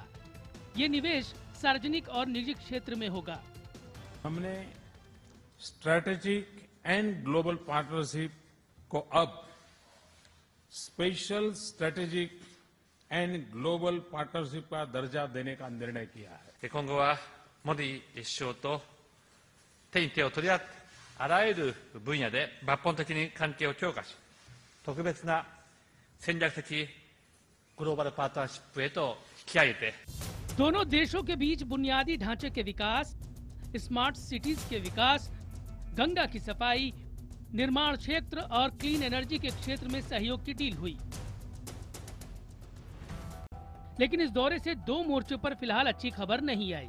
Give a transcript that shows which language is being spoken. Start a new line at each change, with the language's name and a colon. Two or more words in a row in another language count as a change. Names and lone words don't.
Hindi: ये निवेश सार्वजनिक और निजी क्षेत्र में होगा। हमने
English: strategic and global partnership
Hindi: को अब
English: special strategic and global partnership
Hindi: का दर्जा देने का निर्णय किया है।
Japanese: 今後はモディ首相と手に手を取り合ってあらゆる分野で抜本的に関係を強化し、特別な戦略的グローバルパートナーシップへと引き上げて
Hindi: दोनों देशों के बीच बुनियादी ढांचे के विकास,
English: smart cities
Hindi: के विकास, गंगा की सफाई, निर्माण क्षेत्र और
English: clean energy
Hindi: के क्षेत्र में सहयोग की डील हुई। लेकिन इस दौरे से 2 मोर्चों पर फिलहाल अच्छी खबर नहीं आई।